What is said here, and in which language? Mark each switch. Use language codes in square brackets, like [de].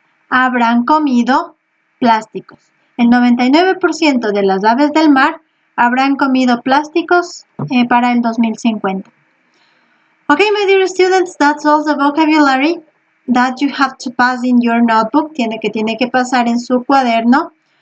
[es] Habrán comido plásticos. El 99% de las aves del mar habrán comido plásticos para el 2050. [en] Okay, my dear students, that's all the vocabulary that you have to pass in your notebook. [es] Tiene que pasar en su cuaderno.